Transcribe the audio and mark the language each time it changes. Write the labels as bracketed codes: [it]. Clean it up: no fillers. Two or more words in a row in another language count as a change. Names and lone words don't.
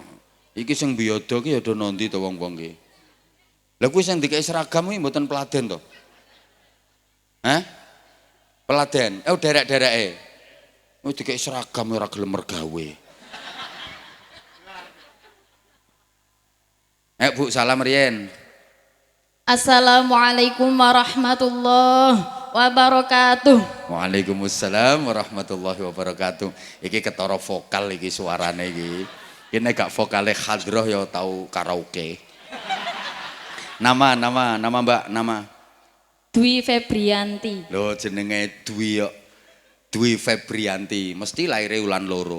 [jv] Iki sing biyodo ki ya do nondi to wong-wong ki. Lah kuwi sing dikek seragam kuwi mboten peladen to? Peladen. Derek-dereke. Wis dikek seragam ora gelem mergawe. Bu salam riyen. [ar] السلام عليكم ورحمة الله وبركاته. وعليكم السلام ورحمة الله وبركاته. [jv] Iki ketara vokal iki suarane iki. Iki nek gak vokale hadroh ya tau karaoke. Nama Mbak, nama. Dwi Febrianti. Lho jenenge Dwi kok. Dwi Febrianti, mesti laire wulan loro.